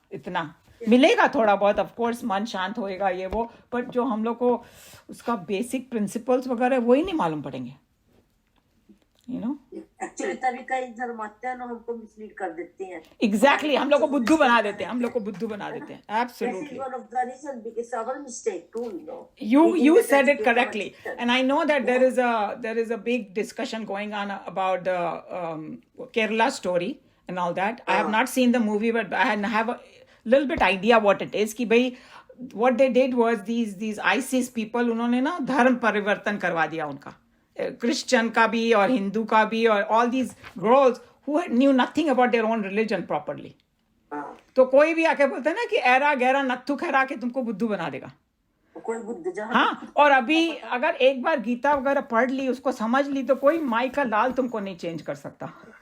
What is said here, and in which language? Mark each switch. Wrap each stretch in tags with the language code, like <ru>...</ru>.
<hi>इतना मिलेगा थोड़ा बहुत,</hi> <en>of course</en> <hi>मन शांत होएगा ये वो, बट जो हम लोग को उसका बेसिक प्रिंसिपल्स वगैरह वही नहीं मालूम पड़ेंगे. एक्चुअली तरीका ही धर्मात्या हमको मिसलीड कर देते हैं. एग्जैक्टली, हम लोग को बुद्धू बना देते हैं.</hi> <en>Absolutely. One of the reason because our mistake too, You said it correctly, and I know that there is a big discussion going on about the Kerala story and all that. I have not seen the movie, but I have a little bit idea what it is.</en> <hi>कि भाई</hi> <en>what they did was these ISIS people,</en> <hi>उन्होंने ना धर्म परिवर्तन करवा दिया उनका, Christian का भी</hi> <en>और हिंदू का भी, और all these girls who knew nothing about their own religion properly.</en> <hi>तो कोई भी आके बोलता है ना कि ऐरा गहरा नत्थु खैरा के तुमको बुद्धू बना देगा. हाँ, और अभी अगर एक बार गीता वगैरह पढ़ ली, उसको समझ ली, तो कोई माई का लाल तुमको नहीं चेंज कर सकता.</hi>